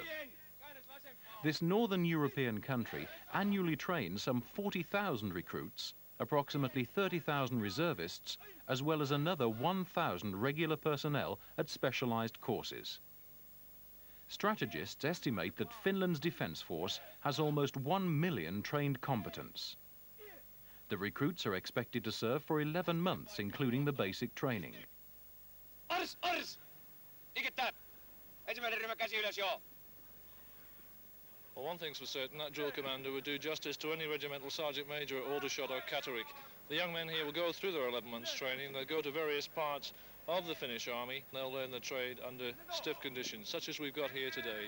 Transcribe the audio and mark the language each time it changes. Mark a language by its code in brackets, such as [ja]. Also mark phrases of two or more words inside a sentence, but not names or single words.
[en] This northern European country annually trains some 40,000 recruits, approximately 30,000 reservists, as well as another 1,000 regular personnel at specialized courses. Strategists estimate that Finland's defense force has almost 1 million trained combatants. The recruits are expected to serve for 11 months, including the basic training. [fi] Ars! Liikettä! Ensimmäinen ryhmä käsi ylös, joo. [en] Well, one thing's for certain, that drill commander would do justice to any regimental sergeant major at Aldershot or Catterick. The young men here will go through their 11 months training. They'll go to various parts of the Finnish army. They'll learn the trade under stiff conditions, such as we've got here today.